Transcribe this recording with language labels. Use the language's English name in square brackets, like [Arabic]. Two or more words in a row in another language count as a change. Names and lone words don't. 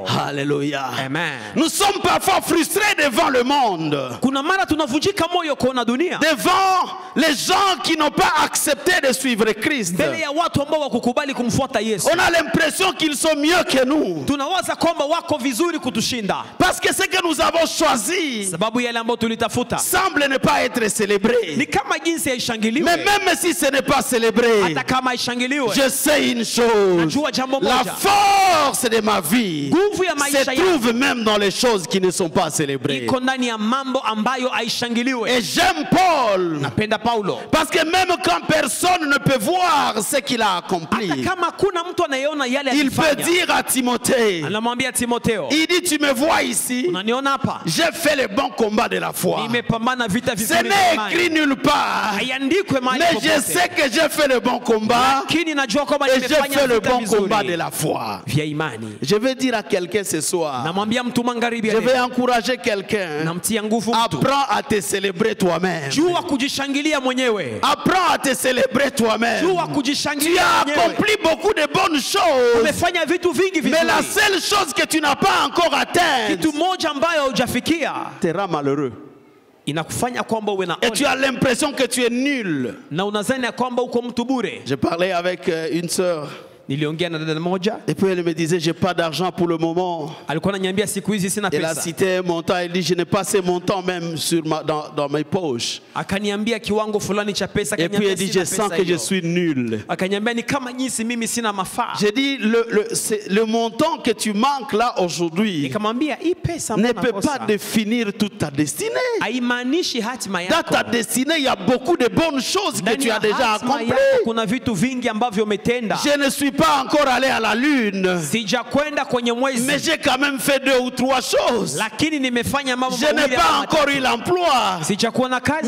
[French] Alléluia. Amen. Nous sommes parfois frustrés devant le monde, [Swahili] Kuna mara tunavunjika moyo kuona dunia [French] devant les gens qui n'ont pas accepté de suivre Christ. [Swahili] mbele ya watu ambao wakukubali kumfuata Yesu. [French] On a l'impression qu'ils sont mieux que nous. [Swahili] Tunawaza kwamba wako vizuri kutushinda, [French] Parce que ce que nous avons choisi [Swahili] sababu yale ambayo tulitafuta [French] semble ne pas être célébré. [Swahili] ni kama jinsi haishangiliwe. [French] Mais même si ce n'est pas célébré, [Swahili] Hata kama haishangiliwe, [French] je sais une chose. [Swahili] najua jambo [French] La [Swahili] moja, [French] force de ma vie [Swahili] nguvu ya [French] se [Swahili] maisha yangu [French] trouve même dans les choses qui ne sont pas célébrées. [Swahili] iko ndani ya mambo ambayo haishangiliwe. [French] Et j'aime Paul. [Swahili] Napenda Paulo, [French] Parce que même quand personne ne peut voir ce qu'il a accompli, [Swahili] hata kama kuna mtu anayeona yale [French] il peut [Swahili] alifanya, [French] dire à Timothée, [Swahili] anamwambia Timotheo, [French] il dit, tu me vois ici, [Swahili] unaniona hapa, [French] j'ai fait le bon combat de la foi. [Swahili] nimepambana vita [French] Ce [Swahili] vizuri vya [French] n'est [Swahili] imani. [French] écrit nulle part. [Swahili] Haiandikwe mahali [French] Mais je [Swahili] popote. [French] sais que j'ai fait le bon combat [Swahili] Lakini najua kwamba [French] et j'ai [Swahili] nimefanya [French] fait le [Swahili] vita [French] bon combat de [Swahili] vizuri [French] la foi. [Swahili] vya imani. [French] Je vais dire à quelqu'un ce soir, [Swahili] Namwambia mtu magharibi, [French] je vais encourager quelqu'un, [Swahili] namtia nguvu mtu, [French] apprends à te célébrer toi-même. [Swahili] jua kujishangilia mwenyewe, [French] Apprends à te célébrer toi-même. [Swahili] jua [French] Tu [Swahili] kujishangilia [French] as [Swahili] mwenyewe. [French] accompli beaucoup de bonnes choses, [Swahili] Umefanya vitu vingi [French] mais la [Swahili] vizuri, [French] seule chose que tu n'as pas encore atteinte [Swahili] kitu moja ambayo hujafikia [French] te rend malheureux. [Swahili] inakufanya kwamba uwe na [French] Et tu [Swahili] ole, [French] as l'impression que tu es nul. [Swahili] na unadhani ya kwamba uko mtu bure. [French] Je parlais avec une sœur [Swahili] Niliongea na dada moja, [French] et puis elle me disait, j'ai pas d'argent pour le moment. [Swahili] alikuwa ananiambia siku hizi sina [French] Elle a [Swahili] pesa. [French] cité un montant, elle dit, je n'ai pas ce montant même dans mes poches. [Swahili] Akaniambia kiwango fulani cha pesa, [French] Et puis [Swahili] akaniambia [French] elle dit, [Swahili] sina [French] je sens [Swahili] pesa [French] que je [Swahili] hiyo. [French] suis nul. [Swahili] Akaniambia ni kama jinsi mimi sina mafaa. [French] J'ai dit, le montant que tu manques là aujourd'hui [Swahili] Nikamwambia hii pesa [French] ne [Swahili] mbona [French] peut [Swahili] nakosa? [French] pas définir toute ta destinée. [Swahili] Haimaanishi hatima [French] Dans [Swahili] yako. [French] ta destinée, il y a beaucoup de bonnes choses que [Swahili] Ndani [French] tu [Swahili] ya [French] as déjà [Swahili] hatima [French] accomplies. [Swahili] yako kuna vitu vingi ambavyo umetenda. [French] Je ne suis pas encore allé à la lune, [Swahili] Sijakwenda kwenye [French] mais [Swahili] mwezi, [French] j'ai quand même fait 2 ou 3 choses. [Swahili] lakini nimefanya mambo [French] Je n'ai [Swahili] mawili [French] pas [Swahili] ama [French] encore [Swahili] matatu. [French] eu l'emploi, [Swahili] Sijakuwa na kazi,